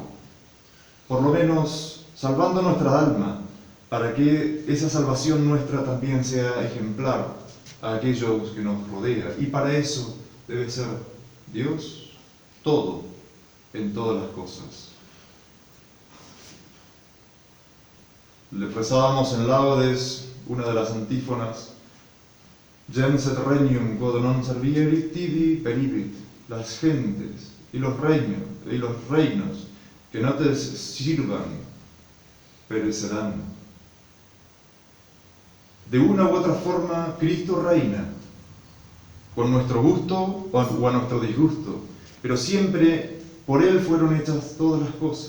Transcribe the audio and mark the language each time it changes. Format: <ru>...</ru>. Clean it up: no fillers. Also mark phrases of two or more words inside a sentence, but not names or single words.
<es>Por lo menos salvando nuestra alma, para que esa salvación nuestra también sea ejemplar a aquellos que nos rodean. Y para eso debe ser Dios todo en todas las cosas. Le rezábamos en Laudes una de las antífonas:</es> <la>Gens et regnum quod non servierit tibi peribit.</la> <es>Las gentes y los reinos que no te sirvan perecerán. De una u otra forma, Cristo reina, con nuestro gusto o a nuestro disgusto, pero siempre por Él fueron hechas todas las cosas.</es>